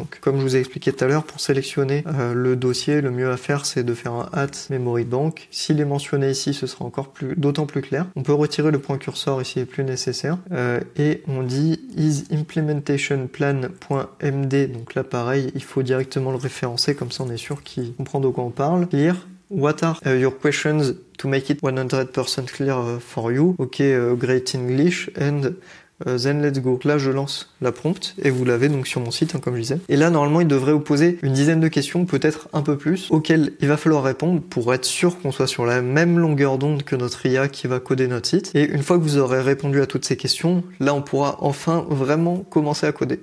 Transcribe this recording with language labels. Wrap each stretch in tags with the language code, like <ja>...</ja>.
<fr>Donc comme je vous ai expliqué tout à l'heure, pour sélectionner le dossier, le mieux à faire c'est de faire un @memory bank. S'il est mentionné ici, ce sera encore d'autant plus clair. On peut retirer le point curseur ici, est plus nécessaire. Et on dit isimplementationplan.md. Donc là pareil, il faut directement le référencer, comme ça on est sûr qu'il comprend de quoi on parle.</fr> <en>Clear. What are your questions to make it 100% clear for you? Ok, great English, and then let's go.</en> <fr>Là, je lance la prompt, et vous l'avez donc sur mon site, hein, comme je disais. Et là, normalement, il devrait vous poser une dizaine de questions, peut-être un peu plus, auxquelles il va falloir répondre pour être sûr qu'on soit sur la même longueur d'onde que notre IA qui va coder notre site. Et une fois que vous aurez répondu à toutes ces questions, là, on pourra enfin vraiment commencer à coder.</fr>